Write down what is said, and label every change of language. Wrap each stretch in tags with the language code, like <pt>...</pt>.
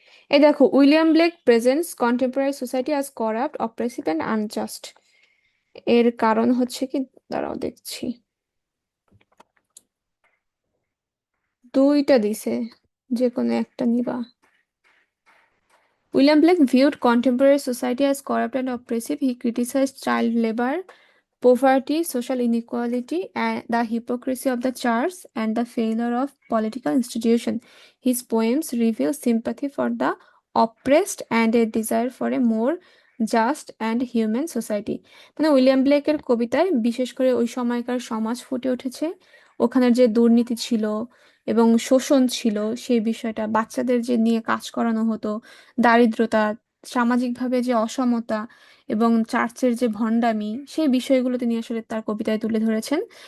<bn>এই দেখো,</bn> <en>William Blake presents contemporary society as corrupt, oppressive and unjust.</en> <bn>এর কারণ হচ্ছে কি, দাঁড়াও দেখছি, দুইটা দিছে, যে কোনো একটা নিবা।</bn> <en>William Blake viewed contemporary society as corrupt and oppressive. He criticized child labor, poverty, social inequality, and the hypocrisy of the church and the failure of political institutions. His poems reveal sympathy for the oppressed and a desire for a more just and human society.</en> <bn>মানে William ব্লেকের কবিতায় বিশেষ করে ওই সময়কার সমাজ ফুটে উঠেছে, ওখানের যে দুর্নীতি ছিল এবং শোষণ ছিল সেই বিষয়টা, বাচ্চাদের যে নিয়ে কাজ করানো হতো, দারিদ্রতা, সামাজিকভাবে যে অসমতা এবং চার্চের যে ভণ্ডামি, সেই বিষয়গুলো তিনি আসলে তার কবিতায় তুলে ধরেছেন।</bn>